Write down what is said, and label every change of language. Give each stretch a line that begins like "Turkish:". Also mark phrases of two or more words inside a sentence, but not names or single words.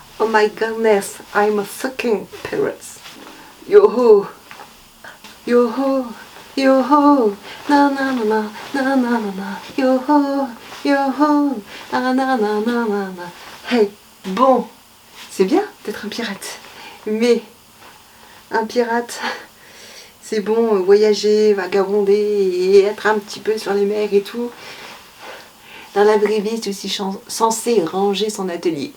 English: my goodness, I'm a fucking pirate. Yo-ho, yo-ho, yo-ho, na na na na na na na na, yo-ho, yo-ho, na na na na na na.
French: Hey, bon, c'est bien d'être un pirate, mais un pirate, c'est bon, voyager, vagabonder et être un petit peu sur les mers et tout. Dans la vraie vie, c'est aussi censé ranger son atelier.